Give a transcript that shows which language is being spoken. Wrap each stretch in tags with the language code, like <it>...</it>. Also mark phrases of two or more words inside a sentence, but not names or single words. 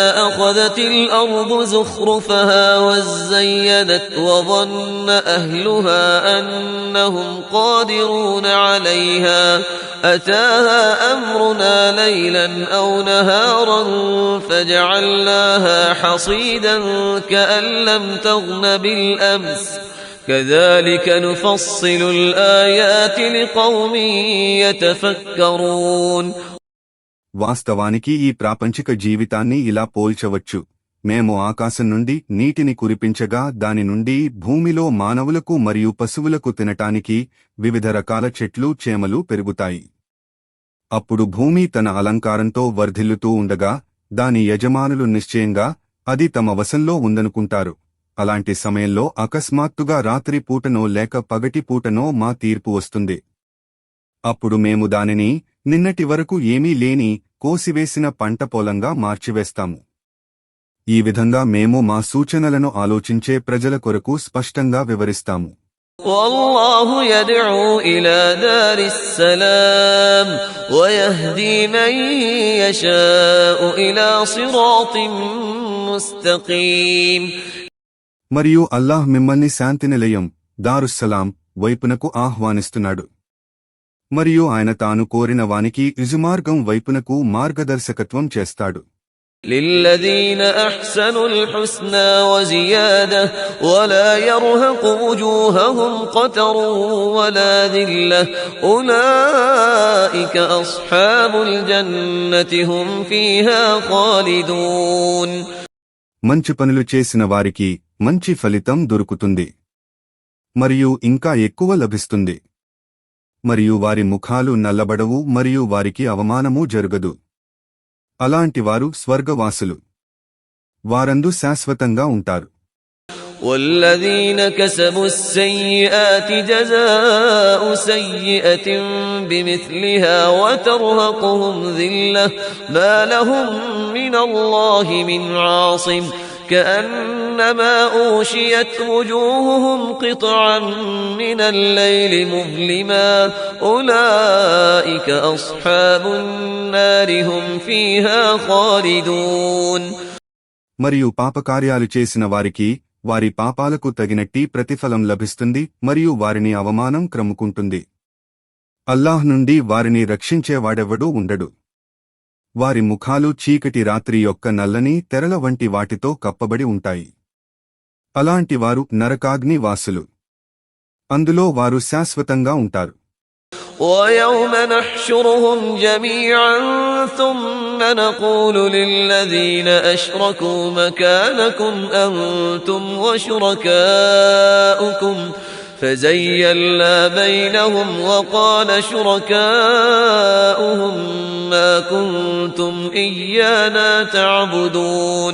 <ar>أخذت الأرض زخرفها وزينت وظن أهلها أنهم قادرون عليها أتاها أمرنا ليلا أو نهارا فجعلناها حصيدا كأن لم تغن بالأمس كذلك نفصل الآيات لقوم يتفكرون.</ar> <te>వాస్తవానికి ఈ ప్రాపంచిక జీవితాన్ని ఇలా పోల్చవచ్చు: మేము ఆకాశం నుండి నీటిని కురిపించగా దాని నుండి భూమిలో మానవులకు మరియు పశువులకు తినటానికి వివిధ రకాల చెట్లు, చేమలు పెరుగుతాయి. అప్పుడు భూమి తన అలంకారంతో వర్ధిల్లుతూ ఉండగా దాని యజమానులు నిశ్చయంగా అది తమ వశంలో ఉందనుకుంటారు. అలాంటి సమయంలో అకస్మాత్తుగా రాత్రి పూటనో లేక పగటి పూటనో మా తీర్పు వస్తుంది. అప్పుడు మేము దానిని నిన్నటి వరకు ఏమీ లేని కోసివేసిన పంట పొలంగా మార్చివేస్తాము. ఈ విధంగా మేము మా సూచనలను ఆలోచించే ప్రజల కొరకు స్పష్టంగా వివరిస్తాము.</te> <ar>والله يدعو إلى دار السلام ويهدي من يشاء إلى صراط مستقيم.</ar> <te>మరియు అల్లాహ్ మిమ్మల్ని శాంతి నిలయం దారుస్సలాం వైపునకు ఆహ్వానిస్తున్నాడు. మరియు ఆయన తాను కోరిన వానికి రుజుమార్గం వైపునకు మార్గదర్శకత్వం చేస్తాడు.</te> <ar>للذين أحسنوا الحسنى وزيادة ولا يرهق وجوههم قتر ولا ذلة أولئك أصحاب الجنة هم فيها خالدون.</ar> <te>మంచి పనులు చేసిన వారికి మంచి ఫలితం దొరుకుతుంది మరియు ఇంకా ఎక్కువ లభిస్తుంది. మరియు వారి ముఖాలు నల్లబడవు మరియు వారికి అవమానమూ జరగదు. అలాంటి వారు స్వర్గవాసులు. వారందు శాశ్వతంగా ఉంటారు.</te> <ar>والذين كسبوا السيئات جزاء سيئة بمثلها وترهقهم ذلة ما لهم من الله من عاصم كأنما أوشيت وجوههم قطعا من الليل مظلما أولئك أصحاب النار هم فيها خالدون.</ar> <te>మరియు పాపకార్యాలు చేసిన వారికి వారి పాపాలకు తగినట్టి ప్రతిఫలం లభిస్తుంది మరియు వారిని అవమానం క్రమ్ముకుంటుంది. అల్లాహ్ నుండి వారిని రక్షించేవాడెవడూ ఉండడు. వారి ముఖాలు చీకటి రాత్రి యొక్క నల్లని తెరల వంటి వాటితో కప్పబడి ఉంటాయి. అలాంటి వారు నరకాగ్ని వాసులు. అందులో వారు శాశ్వతంగా ఉంటారు.</te> <ar>ويوم نحشرهم جميعا ثم نقول للذين أشركوا مكانكم أنتم وشركاؤكم فزيّلنا بينهم وقال شركاؤهم ما كنتم إيانا تعبدون.</ar>